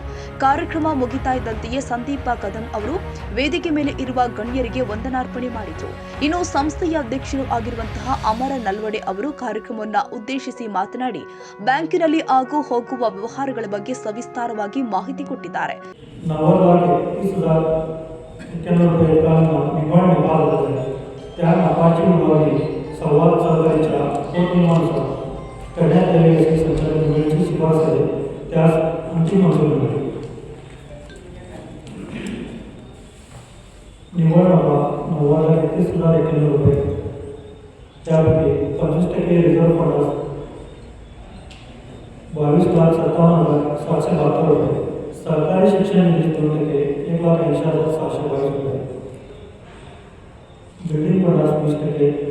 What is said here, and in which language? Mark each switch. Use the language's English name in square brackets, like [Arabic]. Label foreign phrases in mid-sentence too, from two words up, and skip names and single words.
[Kannada] ಕಾರ್ಯಕ್ರಮ ಮುಗಿತಾ ಇದ್ದಂತೆಯೇ ಸಂದೀಪ ಕದಂ ಅವರು ವೇದಿಕೆ ಮೇಲೆ ಇರುವ ಗಣ್ಯರಿಗೆ ವಂದನಾರ್ಪಣೆ ಮಾಡಿದ್ರು. ಇನ್ನು ಸಂಸ್ಥೆಯ ಅಧ್ಯಕ್ಷರು ಆಗಿರುವಂತಹ ಅಮರ ನಲ್ವಡೆ ಅವರು ಕಾರ್ಯಕ್ರಮವನ್ನ ಉದ್ದೇಶಿಸಿ ಮಾತನಾಡಿ, ಬ್ಯಾಂಕಿನಲ್ಲಿ ಆಗು ಹೋಗುವ ವ್ಯವಹಾರಗಳ ಬಗ್ಗೆ ಸವಿಸ್ತಾರವಾಗಿ ಮಾಹಿತಿ ಕೊಟ್ಟಿದ್ದಾರೆ. [Marathi] संवाद सहकारीच्या पोटनियमानुसार करण्यात आलेली अशी संचालक मंडळाची शिफारस आहे, त्यास अंतिम मंजुरी मिळाली. निव्वळ नफा 90,31,91 रुपये, त्यापैकी 25% रिझर्व्ह फंडास 22,57,772 रुपये, सरकारी शिक्षण निधी 2%, 1,80,722 रुपये, बिल्डिंग फंडास 20%,